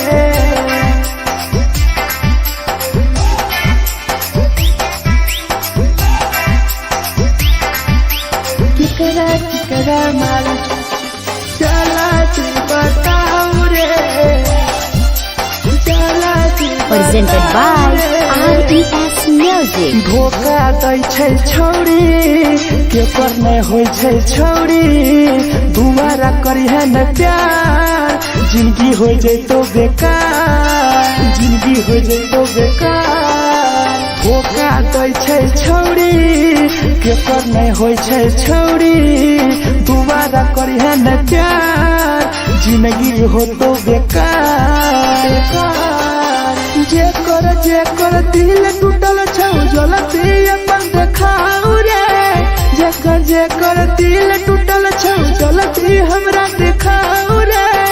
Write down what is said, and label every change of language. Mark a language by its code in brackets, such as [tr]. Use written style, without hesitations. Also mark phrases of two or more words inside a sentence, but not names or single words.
[mai] केकरा केकरा माल जला दी बताऊ रे, जला दी। [en] Presented by RES Music. [mai] धोखा दै छै छौड़ी, केकर नहीं होइ छै छौड़ी, दुबारा करिहे न प्यार, जिंदगी हो जैतो बेकार, जिंदगी हो जैतो बेकार। धोखा दै छै छौड़ी, केकर नहीं होइ छै छौड़ी, दुबारा करिहे न प्यार, जिंदगी हो तो बेकार। जे कर दिल टूटल छौ जलती अपन देखाऊ रे जे कर दिल टूटल छौ जलती हमरा देखाऊ रे